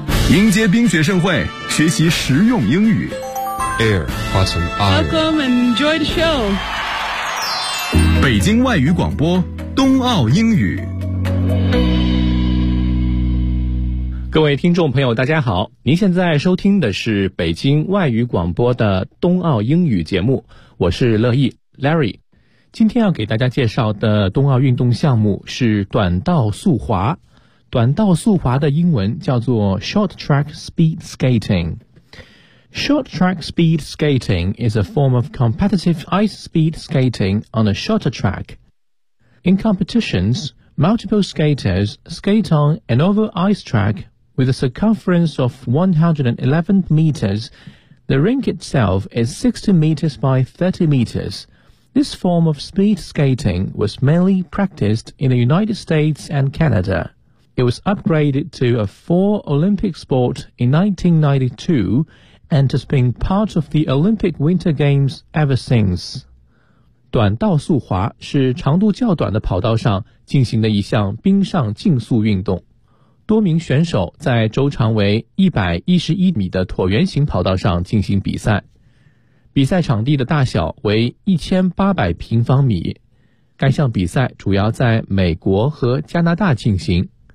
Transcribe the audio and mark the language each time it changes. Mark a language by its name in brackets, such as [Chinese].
[Chinese] 迎接冰雪盛会，学习实用英语。 [English] Air, Watson, Iron. Welcome and enjoy the show. [Chinese] 北京外语广播，冬奥英语。各位听众朋友，大家好，您现在收听的是北京外语广播的冬奥英语节目，我是乐意 Larry。今天要给大家介绍的冬奥运动项目是短道速滑。短道速滑的英文叫做 Short Track Speed Skating. [English] Short Track Speed Skating is a form of competitive ice speed skating on a shorter track. In competitions, multiple skaters skate on an oval ice track with a circumference of 111 meters. The rink itself is 60 meters by 30 meters. This form of speed skating was mainly practiced in the United States and Canada. It was upgraded to a four Olympic sport in 1992 and has been part of the Olympic Winter Games ever since. [Chinese] 短道速滑是长度较短的跑道上进行的一项冰上竞速运动。多名选手在周长为111米的椭圆形跑道上进行比赛。比赛场地的大小为1800平方米，该项比赛主要在美国和加拿大进行。